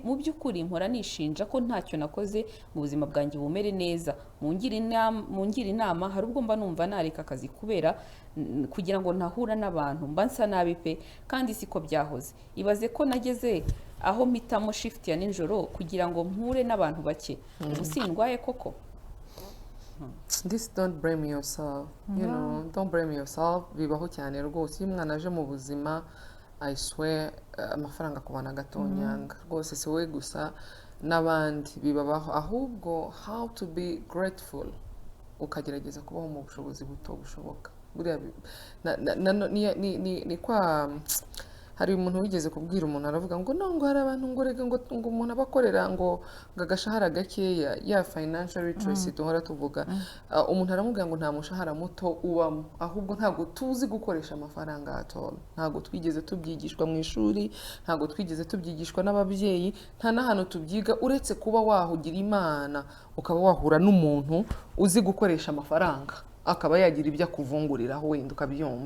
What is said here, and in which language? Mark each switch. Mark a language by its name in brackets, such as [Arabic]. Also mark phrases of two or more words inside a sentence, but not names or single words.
[Kinyarwanda] Mu by'ukuri mpora nishinja ko ntacyo nakoze mu buzima bwanjye bumere neza. Mungira inama, hari ubwo mba numva nareka akazi kubera kugira ngo ntahura n'abantu, mba nsa nabi pe, kandi siko byahoze. Ibaze ko nageze aho mpitamo shift ya nijoro kugira ngo mpure n'abantu bake. Usindwaye koko? [English] This don't blame yourself, you know, don't blame yourself. [Kinyarwanda] Bibaho cyane rwose iyo umwana aje mu buzima, [English] I swear [Kinyarwanda] amafaranga kubana gatonyanga rwose si we gusa n'abandi bibabaho, ahubwo [English] how to be grateful, [Kinyarwanda] ukagerageza kubaho mu bushobozi buto bushoboka. Buriya ni kwa hari umuntu wigeze kubwira umuntu aravuga ngo no ngo hari abantu ngo rega ngo umuntu abakorera ngo agashahara gakeya ya [English] financial literacy [Kinyarwanda] duhora tuvuga, umuntu aramubwira ngo nta mushahara muto ubamo, ahubwo ntago tuzi gukoresha amafaranga atolo, ntago twigeze tubyigishwa mu ishuri, ntago twigeze tubyigishwa n'ababyeyi, nta n'ahantu tubyiga uretse kuba wahugira Imana ukaba wahura n'umuntu uzi gukoresha amafaranga akaba yagira ibyo akuvunguriraho wenda ukabyumva.